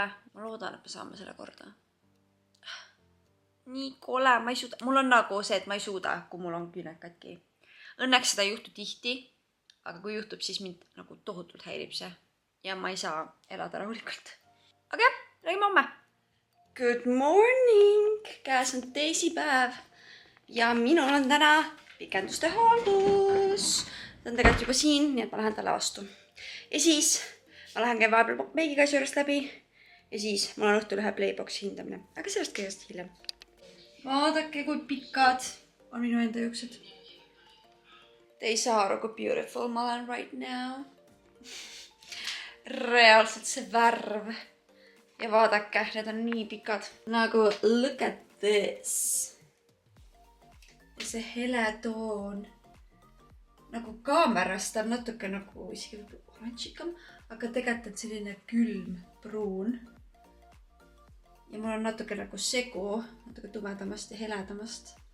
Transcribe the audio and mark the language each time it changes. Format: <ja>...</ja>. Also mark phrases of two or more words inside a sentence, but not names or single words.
<et>Ma loodan, et me saame selle korda. Nii kole, ma ei suuda. Mul on nagu see, et ma ei suuda, kui mul on küüned katki. Õnneks seda ei juhtu tihti, aga kui juhtub, siis mind nagu tohutult häirib see. Ja ma ei saa elada rahulikult. Aga jah, räägime homme.</et> <en>Good morning!</en> <et>Käes on teisipäev. Ja minul on täna pikenduste hooldus. Ta on tegelikult juba siin, nii et ma lähen talle vastu. Ja siis ma lähen käin vahepeal meigiga juurest läbi. Ja siis mul on õhtul ühe Playboxi hindamine. Aga sellest kõigest hiljem. Vaadake, kui pikad on minu enda juuksed. Te ei saa aru, kui beautiful ma olen</et> <en>right now.</en> <et>Reaalselt see värv. Ja vaadake, need on nii pikad. Nagu,</et> <en>look at this.</en> <et>Ja see hele toon. Nagu kaamerast on natuke nagu isegi oranžikam, aga tegelikult on selline külm pruun. Ja mul on natuke nagu segu, natuke tumedamast ja heledamast.</et>